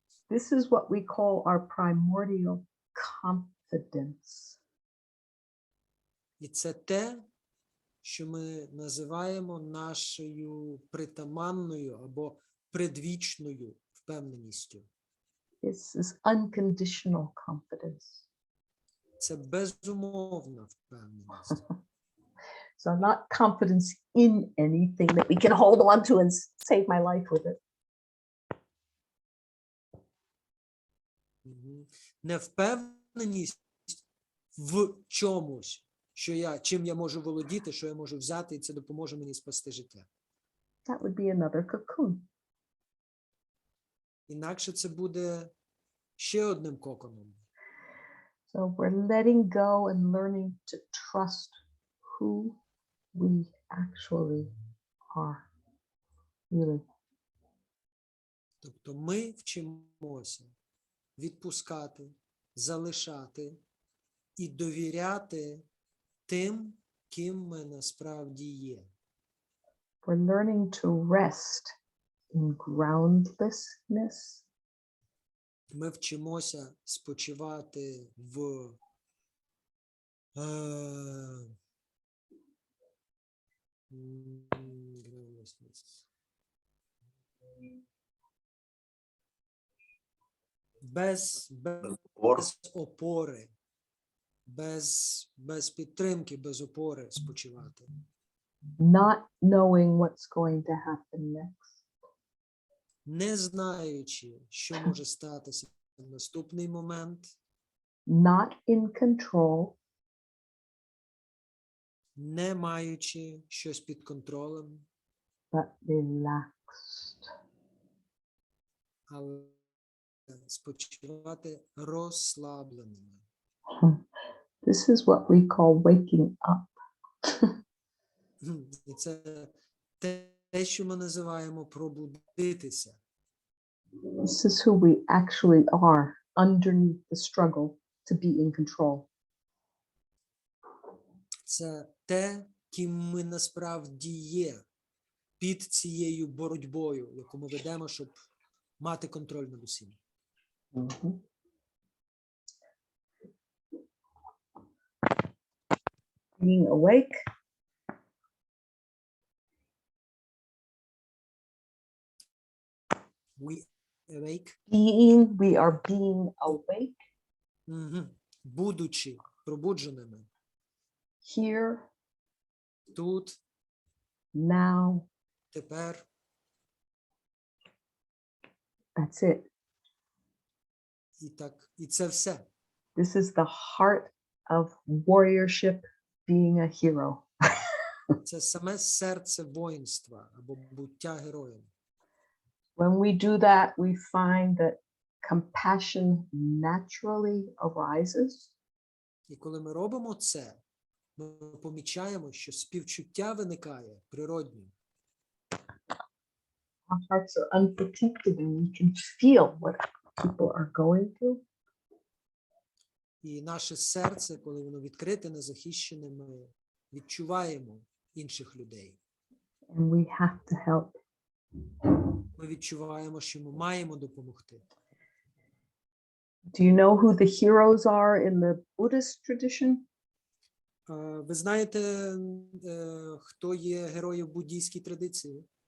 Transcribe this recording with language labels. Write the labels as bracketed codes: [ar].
[en] This is what we call our primordial confidence. [uk] І це те, що ми називаємо нашою притаманною або предвічною впевненістю. [en] This is unconditional confidence. [uk] Це безумовна впевненість. [en] So not confidence in anything that we can hold on to and save my life with it. [uk] Не впевненість в чомусь, чим я можу володіти, що я можу взяти, і це допоможе мені спасти життя. [en] That would be another cocoon. [uk] Інакше це буде ще одним коконом. [en] So we're letting go and learning to trust who we actually are. Really. [uk] Тобто ми вчимося відпускати, залишати і довіряти тим, ким ми насправді є. [en] We're learning to rest in groundlessness. [uk] Ми вчимося спочивати в без опори, без підтримки, без опори спочивати. [en] Not knowing what's going to happen next. [uk] Не знаючи, що може статися в наступний момент, [en] Not in control, [uk] не маючи щось під контролем, [en] but relaxed. [uk] але спочивати розслабленими. [en] This is what we call waking up. [uk] І це те, що ми називаємо пробудитися. [en] This is who we actually are underneath the struggle to be in control. [uk] Це те, ким ми насправді є під цією боротьбою, яку ми ведемо, щоб мати контроль над усім. Mhm. [en] Being awake, We awake. we are being awake [uk] Будучи пробудженими [en] here, [uk] тут, [en] now. [uk] тепер. [en] That's it. [uk] І це все. [en] This is the heart of warriorship, being a hero. [uk] Це саме серце воїнства або буття героєм. [en] When we do that, we find that compassion naturally arises. [uk] І коли ми робимо це, ми помічаємо, що співчуття виникає природньо. [en] Our hearts are unprotected and we can feel what people are going through. [uk] І наше серце, коли воно відкрите, незахищене, ми відчуваємо інших людей. [en] And we have to help. [uk] Ми відчуваємо, що ми маємо допомогти. [en] Do you know who the heroes are in the Buddhist tradition? [uk] Ви знаєте, хто є герої в буддійській традиції?